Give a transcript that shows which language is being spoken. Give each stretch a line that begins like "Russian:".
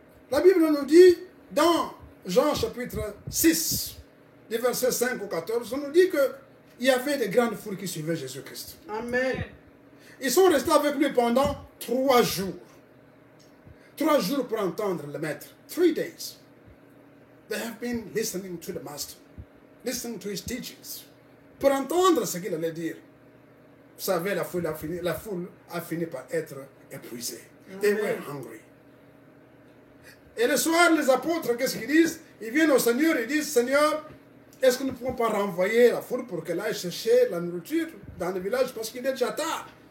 French: La Bible nous dit, dans Jean chapitre 6, du verset 5 au 14, on nous dit qu'il y avait de grandes foules qui suivaient Jésus-Christ. Amen. Ils sont restés avec lui pendant 3 jours. 3 jours pour entendre le Maître.
English: 3 days. They have been listening to the Master. Listening to his teachings.
French: Pour entendre ce qu'il allait dire. Vous savez, la foule a fini par être épuisée.
English: They were hungry.
French: Et le soir, les apôtres, qu'est-ce qu'ils disent? Ils viennent au Seigneur et disent, Seigneur, est-ce que nous ne pouvons pas renvoyer la foule pour qu'elle aille chercher la nourriture dans le village parce qu'il est déjà tard?